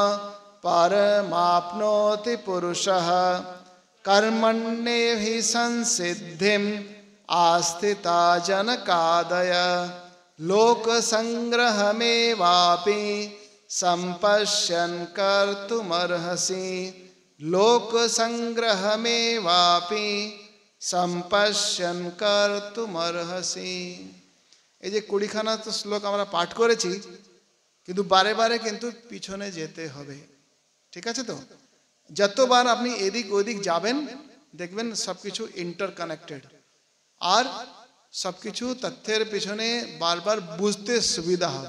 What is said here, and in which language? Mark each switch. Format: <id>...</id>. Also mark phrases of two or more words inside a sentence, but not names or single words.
<sa>परमाप्नोति पुरुषः कर्मण्येव हि संसिद्धिम् आस्थिता जनकादय लोकसंग्रहमेवापि संपश्यन् कर्तुमर्हसि लोकसंग्रहमेवापि संपश्यन् कर्तुमर्हसि।</sa> <bn>এই যে 20খানা তো শ্লোক আমরা পাঠ করেছি, কিন্তু বারে বারে কিন্তু পিছনে যেতে হবে, ঠিক আছে? তো যতবার আপনি এদিক ওদিক যাবেন দেখবেন সবকিছু ইন্টারকানেক্টেড, আর সবকিছু তথ্যের পিছনে বারবার বুঝতে সুবিধা হবে।</bn>